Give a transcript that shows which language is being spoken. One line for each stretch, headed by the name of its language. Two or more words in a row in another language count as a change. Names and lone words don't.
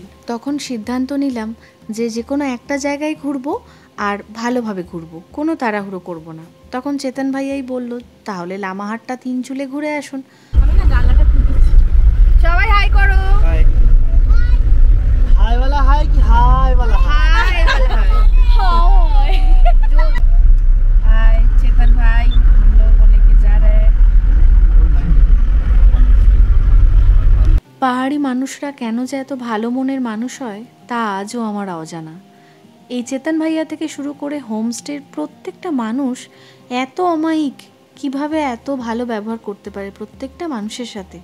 Bangla: তখন সিদ্ধান্ত নিলাম যে যে কোনো একটা জায়গায় ঘুরবো, আর ভালোভাবে ঘুরবো, কোনো তাড়াহুড়ো করব না। তখন চেতন ভাইয়াই বলল তাহলে লামাহাট্টা 3 চুলে ঘুরে আসুন। সবাই হাই করো। হাই হাই
Hindi: वाला हाय কি হাই वाला हाय वाला हाय हाय हाय चेतन भाई हम लोग को लेके जा रहे हैं।
Bangla: পাহাড়ি মানুষরা কেন যে এত ভালো মনের মানুষ হয় তা আজও আমার অজানা। এই চেতন ভাইয়া থেকে শুরু করে হোমস্টের প্রত্যেকটা মানুষ এত অমায়িক, কিভাবে এত ভালো ব্যবহার করতে পারে প্রত্যেকটা মানুষের সাথে।